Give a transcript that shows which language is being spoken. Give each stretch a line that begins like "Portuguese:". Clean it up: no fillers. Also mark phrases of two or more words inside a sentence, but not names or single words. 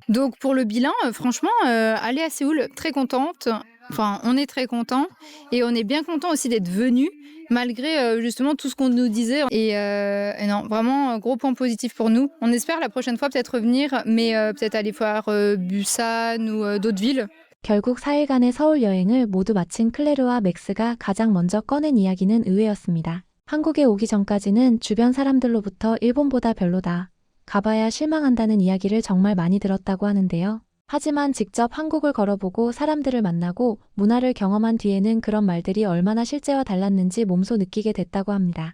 French: Donc pour le bilan, franchement, aller à Séoul, très contente. Enfin, on est très content et on est bien content aussi d'être venu malgré justement tout ce qu'on nous disait. Et non, vraiment gros point positif pour nous. On espère la prochaine fois peut-être revenir, mais peut-être aller voir Busan ou d'autres villes.
Korean: 결국 4일간의 서울 여행을 모두 마친 클레르와 맥스가 가장 먼저 꺼낸 이야기는 의외였습니다. 한국에 오기 전까지는 주변 사람들로부터 일본보다 별로다, 가봐야 실망한다는 이야기를 정말 많이 들었다고 하는데요. 하지만 직접 한국을 걸어보고 사람들을 만나고 문화를 경험한 뒤에는 그런 말들이 얼마나 실제와 달랐는지 몸소 느끼게 됐다고 합니다.